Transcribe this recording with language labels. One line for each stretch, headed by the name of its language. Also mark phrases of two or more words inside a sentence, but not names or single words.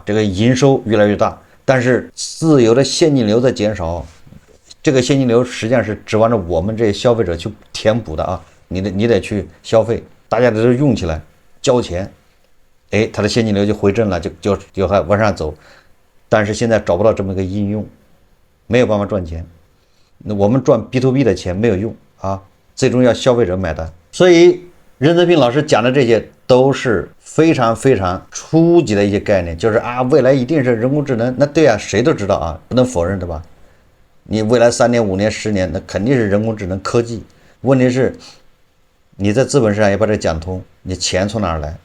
Chinese: 這個營收越來越大，但是自由的現金流在減少，這個现金流實際上是指望着我們這些消費者去填補的啊，你得去消費，大家都用起來，交錢，它的现金流就回正了，就還往上走，但是現在找不到這麼一個應用。沒有辦法賺錢，那我們賺 B2B 的錢沒有用啊，最終要消費者買單。所以任澤平老師講的這些都是非常非常初級的一些概念，就是未來一定是人工智能，那对啊，誰都知道啊，不能否認，对吧？你未來3年、5年、10年，那肯定是人工智能科技。問題是你在資本市場也把這講通，你錢從哪兒來？